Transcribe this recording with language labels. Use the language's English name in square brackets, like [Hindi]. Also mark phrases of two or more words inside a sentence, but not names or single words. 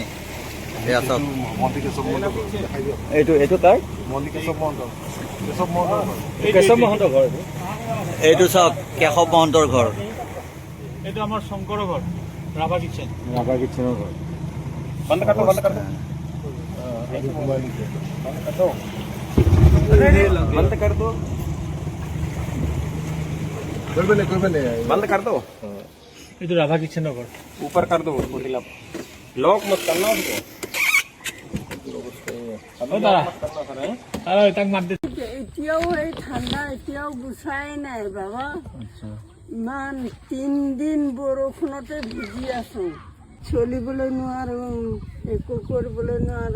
[Assamese] এয়া চাওক, মন্দিৰ কেশৱ মহন্তৰ ঘৰ দেখাই দিয়ক। এইটো তাৰ মন্দিৰ কেশৱ মহন্তৰ, কেশৱ মহন্তৰ ঘৰ। কেশৱ মহন্তৰ ঘৰ। এইটো চাওক, কেশৱ মহন্তৰ ঘৰ। এইটো আমাৰ শংকৰৰ ঘৰ, ৰাভা কিটচেন। ৰাভা কিটচেনৰ ঘৰ। [Hindi] বন্ধ कर दो बंद कर दो बंद कर दो। इधर राधा किचन घर ऊपर कर दो उसको ढीला, लॉक मत करना उसको। [Assamese] এতিয়াও এই ঠাণ্ডা এতিয়াও গুচাই নাই বাবা। ইমান 3 দিন বৰষুণতে ভিজি আছো, চলিবলৈ নোৱাৰো, একো কৰিবলৈ নোৱাৰো।